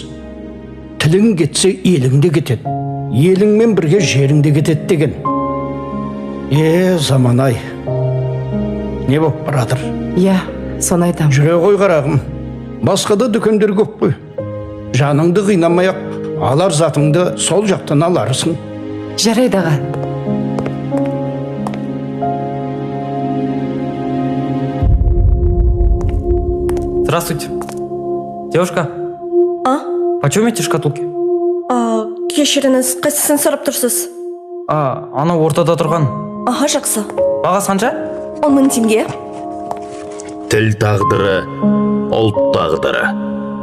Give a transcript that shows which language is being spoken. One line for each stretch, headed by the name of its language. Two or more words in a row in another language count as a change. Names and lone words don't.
Kazakh: Тілің кетсе, елің де кетеді. Еліңмен бірге жерің де кетеді деген. Заман-ай. Не боп барадыр? Соны айтам. Жүре ғой қарағым. Басқада дүкендер көп қой. Жаныңды қинамай-ақ, алар затыңды сол жақтан аларсың. Жарайды аға.
Russian: Здравствуйте. Девушка. Почем эти шкатулки?
Kazakh: Кешіріңіз, қайсысын сұрап тұрсыз? Анау ортада тұрған. Жақсы. Бағасы қанша? 10 000 теңге. Тіл тағдыры, ұлт тағдыры.